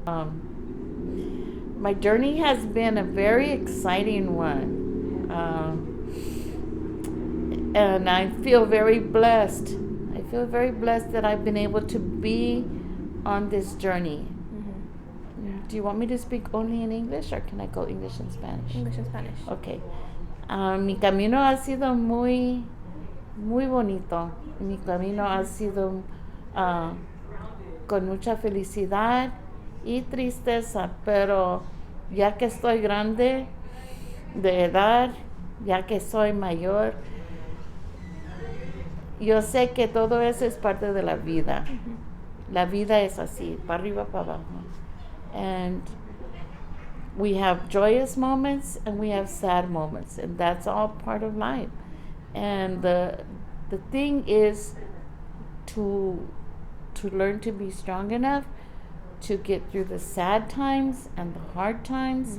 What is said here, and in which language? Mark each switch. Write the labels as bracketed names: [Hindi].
[English] My journey has been a very exciting one. And I feel very blessed. I feel very blessed that I've been able to be on this journey. Mm-hmm. Do you want me to speak only in English or can I go English and Spanish? English and Spanish. Okay. [Spanish] Mi camino ha sido muy bonito. Mi camino ha sido con mucha felicidad y tristeza, pero ya que estoy grande de edad, ya que soy mayor, yo sé que todo eso es parte de la vida. Mm-hmm. La vida es así, para arriba, para abajo. [English] And we have joyous moments and we have sad moments, and that's all part of life. And the thing is to learn to be strong enough to get through the sad times and the hard times,